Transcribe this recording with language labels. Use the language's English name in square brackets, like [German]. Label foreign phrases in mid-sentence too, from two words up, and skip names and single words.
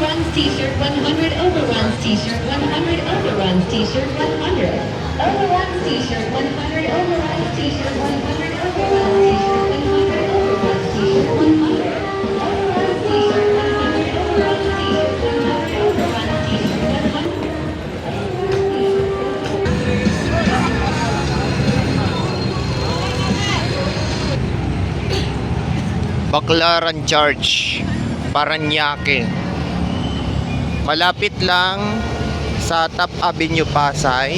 [English] t-shirt 100, overruns t-shirt 100, overruns t-shirt 100, overruns t-shirt 100, overruns t-shirt 100, overruns t-shirt 100, overruns t-shirt 100, overruns t-shirt 100, overruns t-shirt 100, overruns t-shirt 100. [Filipino] Baclaran Church, Parañaque. Malapit lang sa Top Avenue, Pasay.